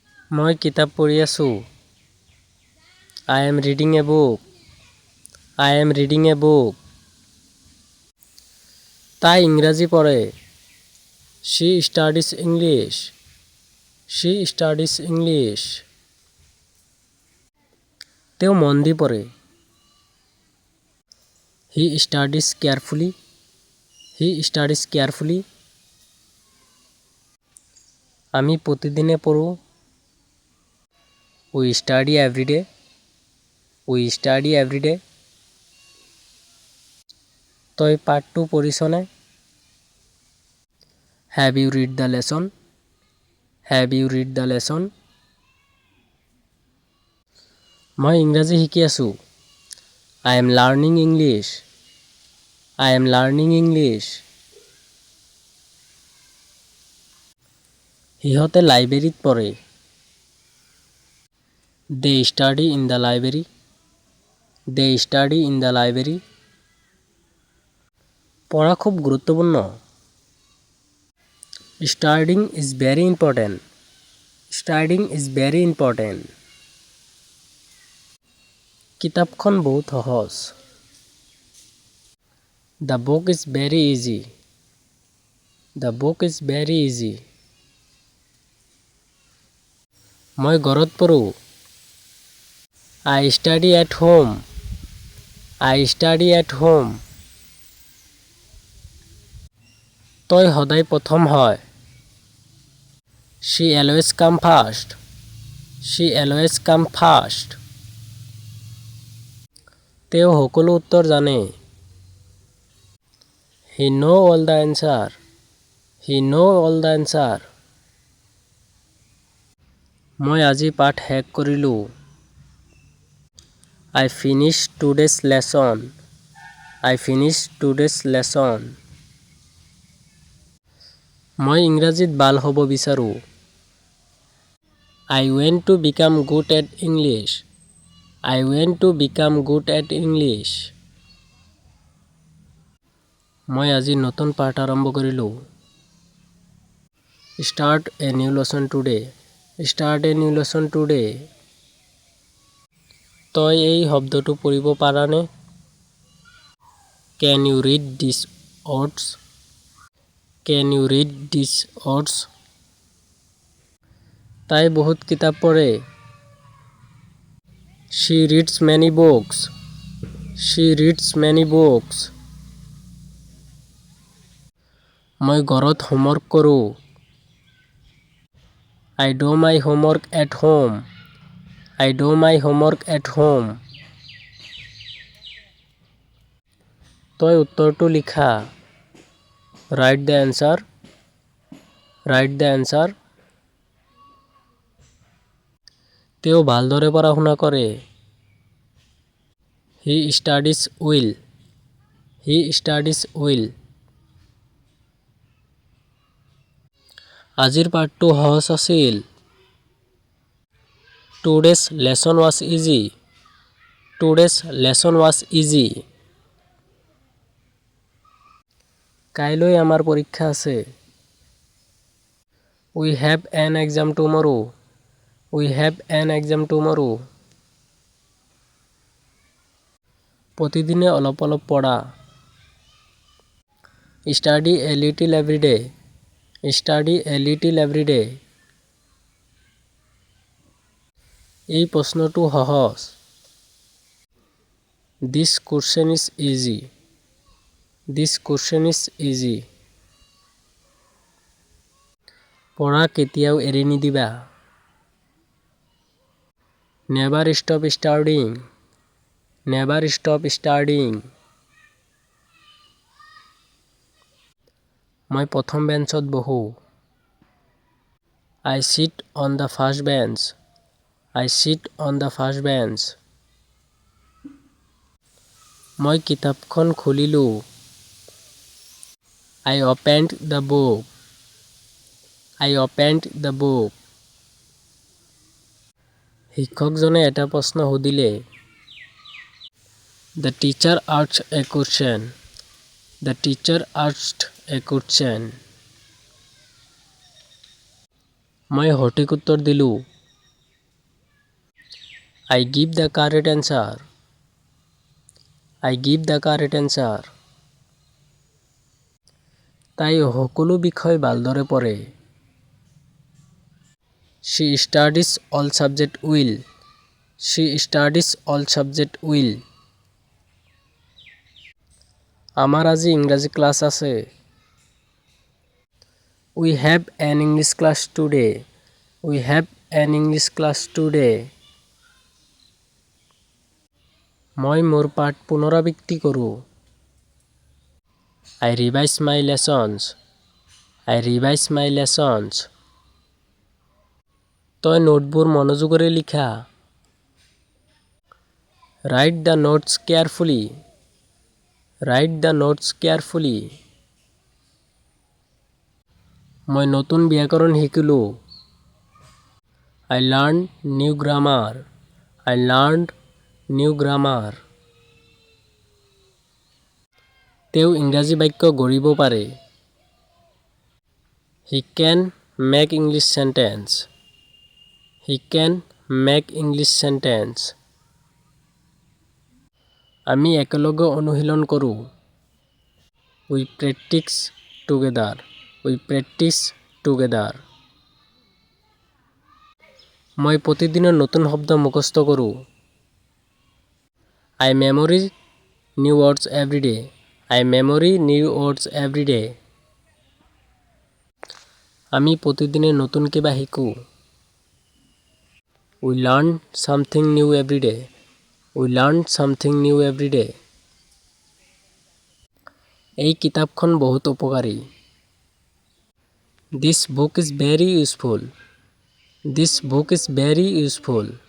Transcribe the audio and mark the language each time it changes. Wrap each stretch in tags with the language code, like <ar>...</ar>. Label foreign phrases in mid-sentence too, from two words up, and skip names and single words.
<as>মই কিতাপ পঢ়ি আছোঁ।</as> <en>I am reading a book. I am reading a book.</en> <as>তাই ইংৰাজী পঢ়ে।</as> <en>She studies English. She studies English.</en> <as>তেওঁ মন দি পঢ়ে।</as> <en>He studies carefully. He studies carefully.</en> <as>আমি প্রতিদিনে পড়ো।</as> <en>We study every day. We study every day.</en> <as>তই পাঠটো পঢ়িছনে?</as> <en>Have you read the lesson? Have you read the lesson?</en> <as>মই ইংৰাজী শিকি আছোঁ।</as> <en>I am learning English. I am learning English.</en> <as>সিহঁতে লাইব্ৰেৰীত পঢ়ে।</as> <en>They study in the library. They study in the library.</en> <as>পঢ়া খুব গুৰুত্বপূৰ্ণ।</as> <en>Studying is very important. Studying is very important.</en> <as>কিতাপখন বহুত সহজ।</as> <en>The book is very easy. The book is very easy.</en> <as>মই ঘৰত পঢ়ো।</as> <en>I study at home. I study at home.</en> <as>তই সদায় প্ৰথম হয়।</as> <en>She always come first. She always come first.</en> <as>তেওঁ সকলো উত্তৰ জানে।</as> <en>He know all the answer. He know all the answer.</en> <as>মই আজি পাঠ শেষ কৰিলোঁ।</as> <en>I finished today's lesson. I finished today's lesson.</en> <as>মই ইংৰাজীত ভাল হ'ব বিচাৰোঁ।</as> <en>I want to become good at English. I want to become good at English.</en> <as>মই আজি নতুন পাঠ আৰম্ভ কৰিলোঁ।</as> <en>Start a new lesson today. Start a new lesson today.</en> <as>তই এই শব্দটো পঢ়িব পাৰানে?</as> <en>Can you read these words? Can you read these words?</en> <as>তাই বহুত কিতাপ পঢ়ে।</as> <en>She reads many books. She reads many books.</en> <as>মই ঘৰত হোমৱৰ্ক কৰোঁ।</as> <en>I do my homework at home. I do my homework at home.</en> <as>তই উত্তৰটো লিখা।</as> <en>Write the answer. Write the answer.</en> <as>তেওঁ ভালদৰে পঢ়া শুনা কৰে।</as> <en>He studies well. He studies well.</en> <as>আজিৰ পাঠটো সহজ আছিল।</as> <en>Today's lesson was easy. Today's lesson was easy.</en> <as>কাইলৈ আমাৰ পৰীক্ষা আছে।</as> <en>We have an exam tomorrow. We have an exam tomorrow.</en> <as>প্ৰতিদিনে অলপ অলপ পঢ়া।</as> <en>Study a little every day. Study a little every day.</en> <as>এই প্ৰশ্নটো সহজ।</as> <en>This question is easy. This question is easy.</en> <as>পঢ়া কেতিয়াও এৰি নিদিবা।</as> <en>Never stop studying. Never stop studying.</en> <as>মই প্ৰথম বেঞ্চত বহো।</as> <en>I sit on the first bench. I sit on the first bench.</en> <as>মই কিতাপখন খুলিলোঁ।</as> <en>I opened the book. I opened the book.</en> <as>শিক্ষকজনে এটা প্ৰশ্ন সুধিলে।</as> <en>The teacher asked a question. The teacher asked a question.</en> <as>মই সঠিক উত্তৰ দিলোঁ।</as> <en>I give the correct answer. I give the correct answer.</en> <as>তাই সকলো বিষয় ভালদৰে পঢ়ে।</as> <en>She studies all subject well. She studies all subject well.</en> <as>আমার আজি ইংৰাজী ক্লাছ আছে।</as> <en>We have an English class today. We have an English class today.</en> <as>মই মোৰ পাঠ পুনৰাবৃত্তি কৰোঁ।</as> <en>I revise my lessons. I revise my lessons.</en> <as>তই নোটবোৰ মনোযোগেৰে লিখা।</as> <en>Write the notes carefully. Write the notes carefully.</en> <as>মই নতুন ব্যাকৰণ শিকিলোঁ।</as> <en>I learned new grammar. I learned new grammar.</en> <as>তেওঁ ইংৰাজী বাক্য গঢ়িব পাৰে।</as> <en>He can make English sentence. He can make English sentence.</en> <as>আমি একেলগে অনুশীলন কৰোঁ।</as> <en>We practice together. We practice together.</en> <as>মই প্ৰতিদিনে নতুন শব্দ মুখস্থ কৰোঁ।</as> <en>I memorize new words every day. I memorize new words every day.</en> <as>আমি প্ৰতিদিনে নতুন কিবা শিকোঁ।</as> <en>We learn something new every day. We learn something new every day.</en> <as>এই কিতাপখন বহুত উপকাৰী।</as> <en>This book is very useful. This book is very useful.</en>